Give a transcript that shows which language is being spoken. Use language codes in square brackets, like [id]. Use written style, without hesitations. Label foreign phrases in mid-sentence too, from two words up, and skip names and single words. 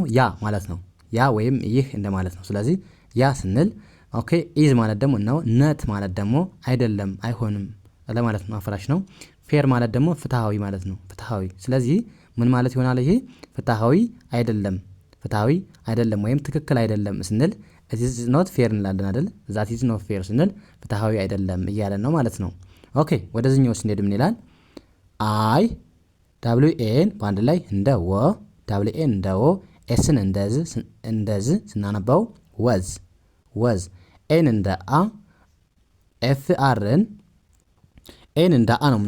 [am] ያ ማለት ነው። ያ ወይም ይህ እንደማለት ነው። ስለዚህ ያ ስንል ኦኬ። ኢዝ ማለት ደግሞ ነው። ነት ማለት ደግሞ አይደለም፣ አይሆንም፣ ለማለት ነው። አፍራሽ ነው። ፌር ማለት ደግሞ ፍትሃዊ ማለት ነው። ፍትሃዊ። ስለዚህ ምን ማለት ይሆናል? ይሄ ፍትሃዊ አይደለም፣ ፍትሃዊ አይደለም ወይም ትክክል አይደለም ስንል [en] it is not fair [am] እንላለን አይደል? [en] that is not fair [am] ስንል ፍትሃዊ አይደለም እያለን ነው ማለት ነው። ኦኬ ወደዚህኛው ስንሄድ ምን ይላል? አይ ደብሊው ኤን በአንድ ላይ እንደ ወ፣ ደብሊው ኤን እንደ ወ፣ ኤስን እንደዚህ ስናነባው ወዝ ወዝ፣ ኤን እንደ አ፣ ኤፍ አርን ኤን እንደ አ ነው